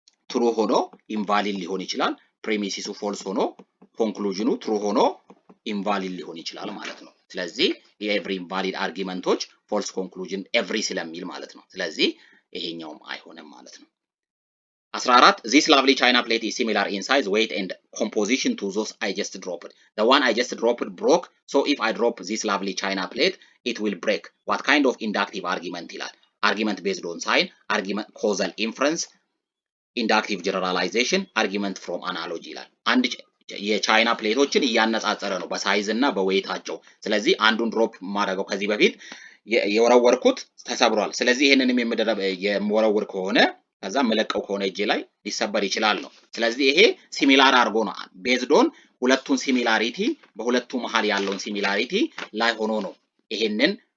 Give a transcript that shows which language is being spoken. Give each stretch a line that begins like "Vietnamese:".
Amharic: ትሩ ሆኖ ኢንቫሊድ ሊሆን ይችላል። ፕሪሚሲሱ ፎልስ ሆኖ ኮንክሉዥኑ ትሩ ሆኖ ኢንቫሊድ ሊሆን ይችላል ማለት ነው። ስለዚህ የኤቭሪ ኢንቫሊድ አርጊመንቶች ፎልስ ኮንክሉዥን ኤቭሪ ስለሚል ማለት ነው። ስለዚህ ይሄኛውም አይሆንም ማለት ነው።
English: 14 This lovely china plate is similar in size, weight and composition to those I just dropped. The one I just dropped broke, so if I drop this lovely china plate it will break. What kind of inductive argument
Amharic: ይላል?
English: Argument based on sign, argument causal inference, inductive generalization, argument from analogy
Amharic: ይላል። አንድ የቻይና ፕሌቶችን እያነጻጸረ ነው በሳይዝ እና በዌይታቸው። ስለዚህ አንዱን ድሮፕ ማድረገው ከዚህ በፊት የወረወርኩት ተሰብሯል። ስለዚህ ይሄንንም የምወረውር ከሆነ ከዛ መለቀው ከሆነ እጄ ላይ ሊሰበር ይችላል ነው። ስለዚህ ይሄ ሲሚላር አድርጎ ነው ቤዝድ ኦን ሁለቱን ሲሚላሪቲ በሁለቱ መሃል ያለውን ሲሚላሪቲ ላይ ሆኖ ነው ይሄንን